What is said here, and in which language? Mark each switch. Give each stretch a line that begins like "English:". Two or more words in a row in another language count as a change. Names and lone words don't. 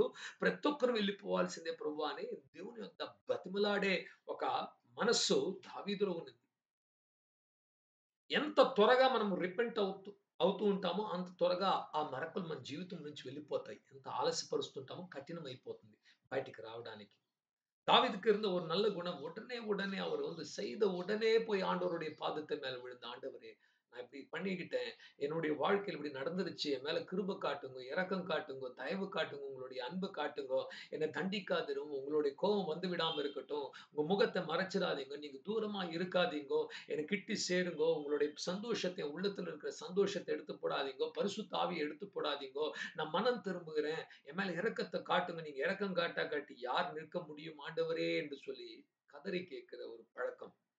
Telugu: ప్రతి ఒక్కరు వెళ్ళిపోవాల్సిందే ప్రభువా అని దేవుని యొక్క బతిమిలాడే ఒక మనస్సు దావీదులో ఉన్నది. ఎంత త్వరగా మనం రిపెంట్ అవుతూ ఉంటామో అంత త్వరగా ఆ మరకలు మన జీవితం నుంచి వెళ్ళిపోతాయి. ఎంత ఆలస్యపరుస్తుంటామో కఠినమైపోతుంది బయటికి రావడానికి.
Tamil: தாவீதுக்கு இருந்த ஒரு நல்ல குணம், உடனே அவர் வந்து செய்த உடனே போய் ஆண்டவருடைய பாதத்து மேல விழுந்து, ஆண்டவரே நான் இப்படி பண்ணிக்கிட்டேன், என்னுடைய வாழ்க்கையில இப்படி நடந்துருச்சு, என் மேல கிருபை காட்டுங்க, இரக்கம் காட்டுங்க, தயவு காட்டுங்க, உங்களுடைய அன்பு காட்டுங்க, என்னை தண்டிக்காதிரும், உங்களுடைய கோபம் வந்து விடாம இருக்கட்டும், உங்க முகத்தை மறைச்சிடாதீங்க, நீங்க தூரமா இருக்காதீங்கோ, எனக்கு கிட்டி சேருங்கோ, உங்களுடைய சந்தோஷத்தை, உள்ளத்துல இருக்கிற சந்தோஷத்தை எடுத்து போடாதீங்கோ, பரிசுத்த ஆவியை எடுத்து போடாதீங்கோ, நான் மனம் திரும்புகிறேன், என் மேல இரக்கத்தை காட்டுங்க, நீங்க இரக்கம் காட்டி யார் நிற்க முடியும் ஆண்டவரே என்று சொல்லி கதறி கேட்கிற ஒரு பழக்கம்.